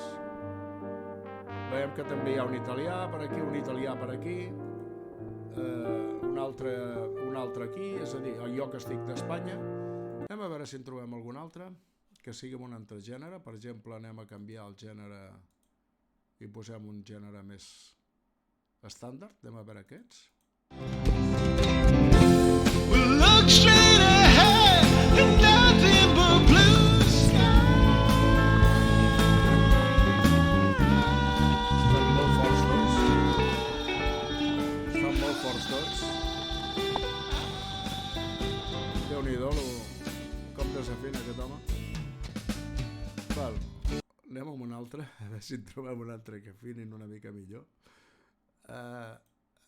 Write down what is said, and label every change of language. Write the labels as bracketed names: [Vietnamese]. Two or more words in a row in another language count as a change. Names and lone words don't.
[Catalan] Veiem que també hi ha un italià per aquí, un italià per aquí, un altre aquí, és a dir, jo que estic d'Espanya. Anem a veure si en trobem algun altre que sigui un altre gènere. Per exemple, anem a canviar el gènere i posem un gènere més estàndard. Anem a veure aquests. [English] Look straight ahead and nothing but blue skies. [Catalan] Estan molt forts tots. Déu-n'hi-do com desafina aquest home. Val, anem amb un altre, a veure si en trobem un altre que afinin una mica millor.